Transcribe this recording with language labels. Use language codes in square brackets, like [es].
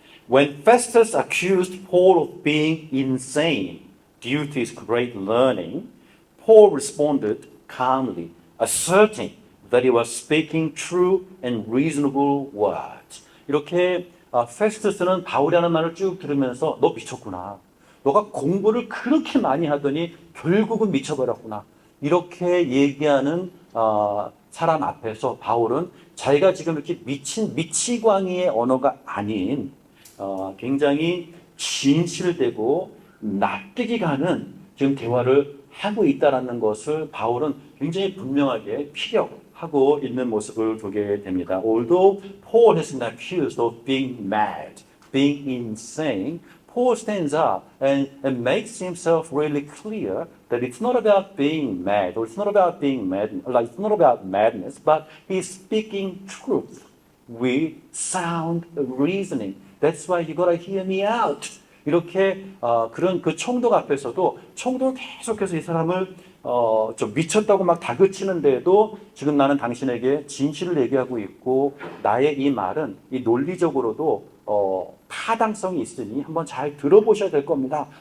[en] When Festus accused Paul of being insane due to his great learning, Paul responded calmly, asserting that he was speaking true and reasonable words. [ko] 이렇게 페스투스는 바울이 하는 말을 쭉 들으면서 너 미쳤구나. 너가 공부를 그렇게 많이 하더니 결국은 미쳐버렸구나. 이렇게 얘기하는 사람 앞에서 바울은 자기가 지금 이렇게 미친 미치광이의 언어가 아닌 굉장히 진실되고 납득이 가는 지금 대화를 하고 있다라는 것을 바울은 굉장히 분명하게 피력하고 있는 모습을 보게 됩니다. [en] Although Paul has been accused of being mad, being insane, Paul stands up and makes himself really clear that it's not about being mad, or it's not about being mad, like it's not about madness, but he's speaking truth with sound reasoning. That's why you gotta hear me out. [ko] 이렇게 그런 그 총독 앞에서도 총독은 계속해서 이 사람을 좀 미쳤다고 막 다그치는데도 지금 나는 당신에게 진실을 얘기하고 있고 나의 이 말은 이 논리적으로도 타당성이 있으니 한번 잘 들어보셔야 될 겁니다.